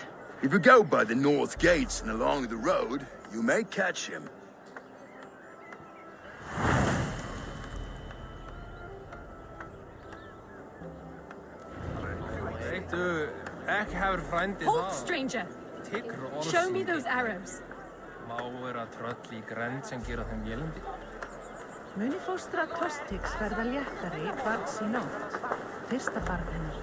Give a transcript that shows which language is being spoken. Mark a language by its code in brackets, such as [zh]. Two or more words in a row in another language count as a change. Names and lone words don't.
[en] If you go by the north gates and along the road, you may catch him. Hold, stranger! Show me those arrows. [is] Muni fóstra Tostigs verða léttari barns í nótt, fyrsta barn hennar.